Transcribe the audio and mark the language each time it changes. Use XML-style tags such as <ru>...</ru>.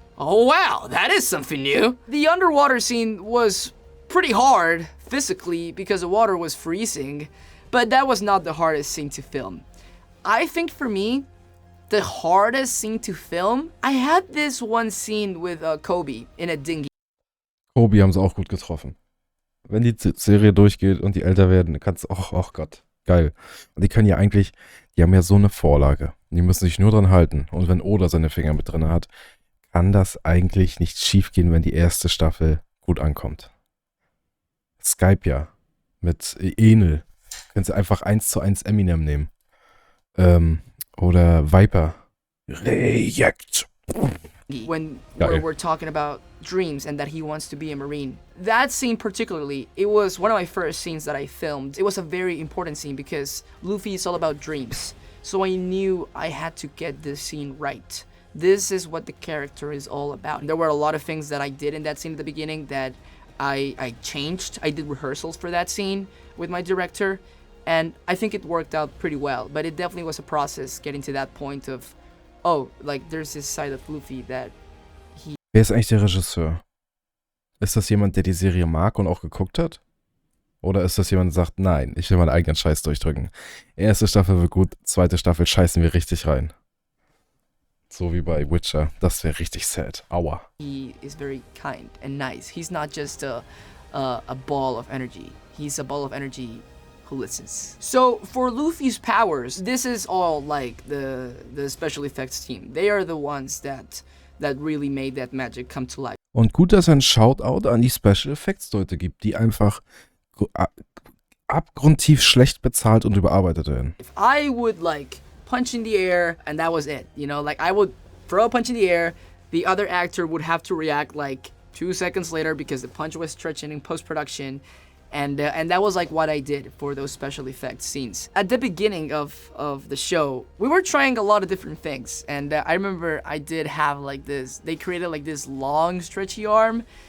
<en>Oh wow, that is something new. The underwater scene was pretty hard physically because the water was freezing, but that was not the hardest scene to film. I think for me, the hardest scene to film, I had this one scene with Kobe in a dinghy.</en> <de>Kobe haben sie auch gut getroffen. Wenn die Serie durchgeht und die älter werden, kannst du, oh Gott, geil. Und die können ja eigentlich, die haben ja so eine Vorlage. Die müssen sich nur dran halten. Und wenn Oda seine Finger mit drin hat, kann das eigentlich nicht schief gehen, wenn die erste Staffel gut ankommt. Skype ja. Mit Enel. Können sie einfach 1:1 Eminem nehmen. Oder Viper. Reject.</de> <en>When we're talking about dreams and that he wants to be a Marine. That scene particularly, it was one of my first scenes that I filmed. It was a very important scene because Luffy is all about dreams. So I knew I had to get this scene right. This is what the character is all about. There were a lot of things that I did in that scene at the beginning that I changed. I did rehearsals for that scene with my director, and I think it worked out pretty well. But it definitely was a process getting to that point of, oh, like there's this side of Luffy that he...</en> <de>Wer ist eigentlich der Regisseur? Ist das jemand, der die Serie mag und auch geguckt hat? Oder ist das jemand, der sagt, nein, ich will meinen eigenen Scheiß durchdrücken. Erste Staffel wird gut, zweite Staffel scheißen wir richtig rein. So wie bei Witcher. Das wäre richtig sad. Aua.</de> <en>He is very kind and nice. He's not just a ball of energy. He's a ball of energy who listens. So for Luffy's powers, this is all like the special effects team. They are the ones that really made that magic come to life.</en> <de>Und gut, dass er einen Shoutout an die Special Effects Leute gibt, die einfach abgrundtief schlecht bezahlt und überarbeitet werden.</de> <en>If I would like punch in the air and that was it, you know, like I would throw a punch in the air, the other actor would have to react like 2 seconds later because the punch was stretching in post-production, and that was like what I did for those special effects scenes. At the beginning of the show, we were trying a lot of different things, and I remember I did have like this, they created like this long stretchy arm.</en>